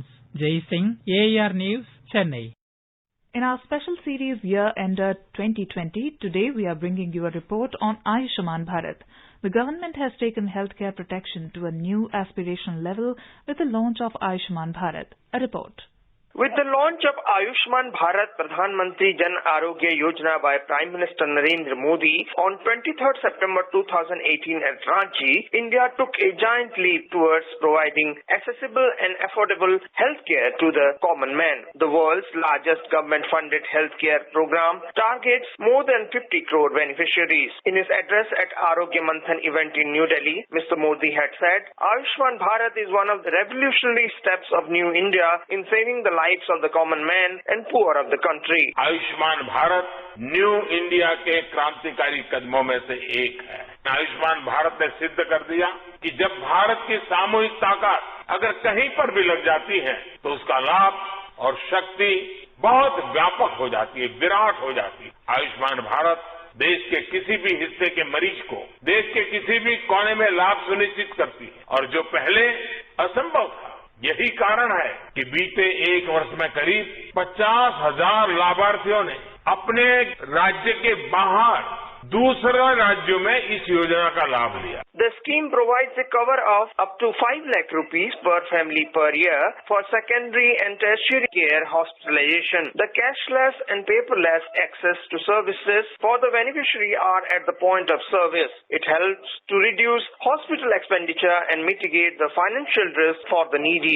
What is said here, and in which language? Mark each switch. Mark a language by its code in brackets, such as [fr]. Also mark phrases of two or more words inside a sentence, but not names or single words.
[en] Jai Singh, AIR News, Chennai. In our special series Year Ender 2020, today we are bringing you a report on Ayushman Bharat. The government has taken healthcare protection to a new aspirational level with the launch of Ayushman Bharat. A report. With the launch of Ayushman Bharat Pradhan Mantri Jan Arogya Yojana by Prime Minister Narendra Modi on 23rd September 2018 at Ranchi, India took a giant leap towards providing accessible and affordable healthcare to the common man. The world's largest government-funded healthcare program targets more than 50 crore beneficiaries. In his address at Arogya Manthan event in New Delhi, Mr. Modi had said, Ayushman Bharat is one of the revolutionary steps of New India in saving the lives of the common man and poor of the country. [hi] आयुष्मान भारत [en] New India [hi] के क्रांतिकारी कदमों में से एक है। आयुष्मान भारत ने सिद्ध कर दिया कि जब भारत की सामूहिक ताकत अगर कहीं पर भी लग जाती है तो उसका लाभ और शक्ति बहुत व्यापक हो जाती है, विराट हो जाती है। आयुष्मान भारत देश के किसी भी हिस्से के मरीज को देश के किसी भी कोने में लाभ सुनिश्चित करती है और जो पहले असंभव था। यही कारण है कि बीते एक वर्ष में करीब 50,000 लाभार्थियों ने अपने राज्य के बाहर दूसरे राज्यों में इस योजना का लाभ लिया। [en] The scheme provides a cover of up to 5 lakh rupees per family per year for secondary and tertiary care hospitalization. The cashless and paperless access to services for the beneficiary are at the point of service. It helps to reduce hospital expenditure and mitigate the financial risk for the needy.